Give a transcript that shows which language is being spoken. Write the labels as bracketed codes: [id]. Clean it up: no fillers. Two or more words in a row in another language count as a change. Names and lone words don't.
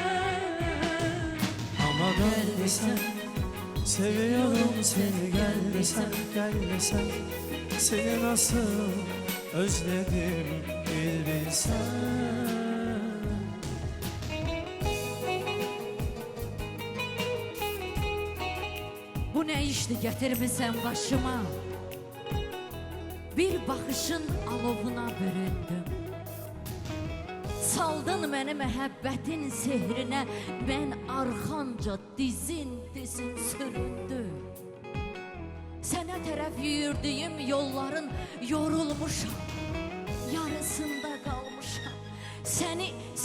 [tr] Ama dön desem, seviyorum seni gel desem, gel desem, seni nasıl özledim bir bilsen. [az] Bu nə işdi gətirmisən başıma? Bir baxışın alovuna büründüm. Saldın məni məhəbbətin sehrinə, mən arxanca dizin süründüm. Sənə tərəf yürüdüyüm yolların yorulmuşam, yarısında qalmışam.